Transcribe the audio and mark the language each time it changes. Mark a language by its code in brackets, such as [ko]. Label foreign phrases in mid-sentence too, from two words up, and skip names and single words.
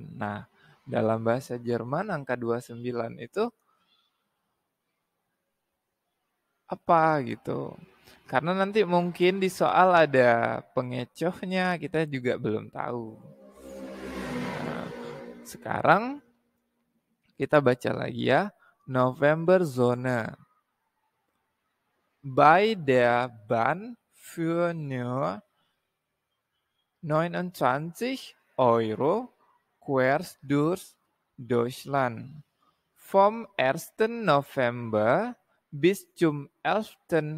[id] Nah, dalam bahasa Jerman angka 29 itu apa gitu. Karena nanti mungkin di soal ada pengecohnya, kita juga belum tahu. Nah, sekarang kita baca lagi ya. [de] November Zone. Bei der Bahn für nur 29 € quer durch Deutschland. Vom 1. November bis zum 11.